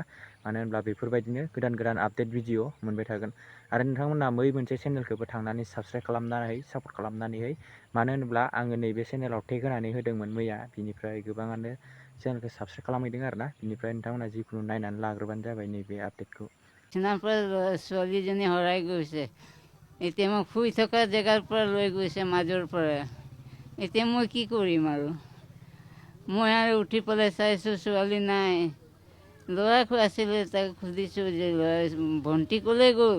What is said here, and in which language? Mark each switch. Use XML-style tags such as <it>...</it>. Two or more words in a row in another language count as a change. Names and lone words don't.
<brx>मानो होनब्ला बेफोरबायदिनो गोदान</brx> <en>update video</en> <brx>मोनबाय थागोन। आरो नोंथांमोना मोनसे चेनेलखौबो थांनानै साबस्क्राइब खालामनानै सापर्ट खालामनानै, मानो होनोब्ला आङो नैबे चेनेलाव टेग होनानै होदोंमोन मैया, बिनिफ्राय गोबाङानो चेनेलखौ साबस्क्राइब खालामहैदों आरोना। बिनिफ्राय नोंथांमोना जिखुनु नायनानै लाग्रोबानो जाबाय नैबे आपडेटखौ।</brx> <as>ছোৱালীজনী হৰাই গৈছে। এতিয়া মই শুই থকা জেগাৰ পৰা লৈ গৈছে, মাজৰ পৰা। এতিয়া মই কি কৰিম আৰু? মই আৰু উঠি পেলাই চাইছোঁ ছোৱালী নাই। ল'ৰা আছিলে, তাক সুধিছোঁ যে ভণ্টি ক'লৈ গ'ল?</as>